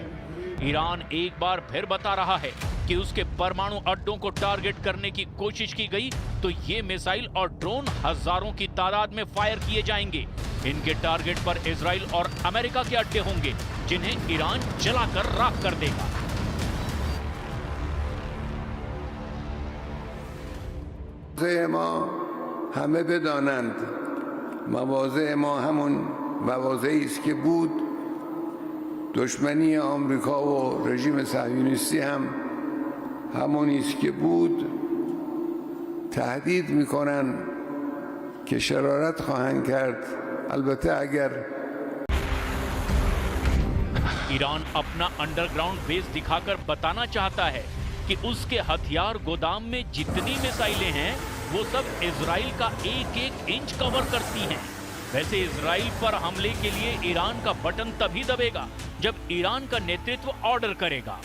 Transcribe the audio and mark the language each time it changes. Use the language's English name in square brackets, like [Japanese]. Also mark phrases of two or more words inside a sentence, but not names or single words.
[Hindi] ईरान एक बार फिर बता रहा है कि उसके परमाणु अड्डों को टारगेट करने की कोशिश की गई तो ये मिसाइल और ड्रोन हजारों की तादाद में फायर किए जाएंगे। इनके टारगेट पर इजराइल और अमेरिका के अड्डे होंगे जिन्हें ईरान जलाकर राख कर देगा। [Persian] ما همه بدانند مواضع ما همون مواضعی است که بود. دشمنی آمریکا و رژیم صهیونیستی هم همونی است که بود. تهدید میکنن که شرارت خواهند کرد. البته اگر [Hindi] ईरान अपना अंडरग्राउंड बेस दिखाकर बताना चाहता है कि उसके हथियार गोदाम में जितनी मिसाइलें हैं वो सब इजराइल का एक एक इंच कवर करती हैं। वैसे इजराइल पर हमले के लिए ईरान का बटन तभी दबेगा जब ईरान का नेतृत्व ऑर्डर करेगा।